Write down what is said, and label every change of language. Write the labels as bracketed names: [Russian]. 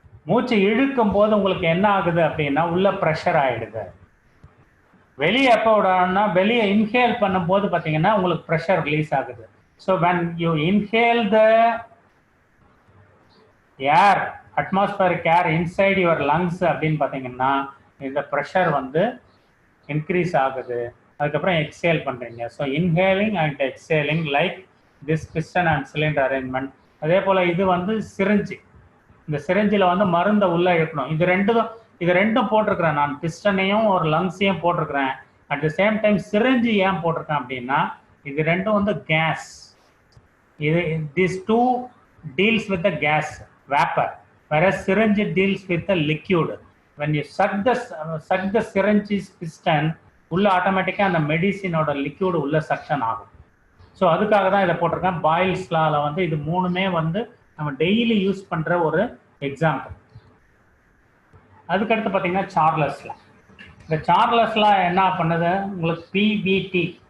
[Tamil] மூச்சு இழுக்கும் போது உங்களுக்கு என்ன ஆகுது அப்படின்னா உள்ள ப்ரெஷர் ஆயிடுது. வெளியே எப்போ விடணும்னா வெளியே இன்ஹேல் பண்ணும்போது பார்த்தீங்கன்னா உங்களுக்கு ப்ரெஷர் ரிலீஸ் ஆகுது. [English] so when you inhale the air, atmospheric air inside your lungs [Tamil] அப்படின்னு பார்த்தீங்கன்னா இந்த ப்ரெஷர் வந்து இன்க்ரீஸ் ஆகுது. அதுக்கப்புறம் எக்ஸேல் பண்ணுறீங்க. [English] So inhaling and exhaling like this piston and cylinder arrangement. [Tamil] அதே போல் இது வந்து சிரிஞ்சு, இந்த சிரிஞ்சில் வந்து மருந்தை உள்ளே இழுக்கணும். இது ரெண்டும் போட்டிருக்கிறேன் நான், பிஸ்டனையும் ஒரு லங்ஸையும் போட்டிருக்கிறேன். [English] at the same time [Tamil] syringe ஏன் போட்டிருக்கேன் அப்படின்னா இது ரெண்டும் வந்து case. [English] These two deals with the gas, vapor, whereas syringe deals with the liquid. When you suck the syringe's piston, [Tamil] உள்ள ஆட்டோமேட்டிக்காக அந்த மெடிசினோட லிக்யூடு உள்ள சக்ஷன் ஆகும். ஸோ அதுக்காக தான் இதை போட்டிருக்கேன். பாயில்ஸ் லாவில் வந்து இது மூணுமே வந்து நம்ம டெய்லி யூஸ் பண்ணுற ஒரு எக்ஸாம்பிள். அதுக்கடுத்து பார்த்தீங்கன்னா சார்லஸ் லா. இந்த சார்லஸ் லா என்ன பண்ணுது உங்களுக்கு பிவிடி.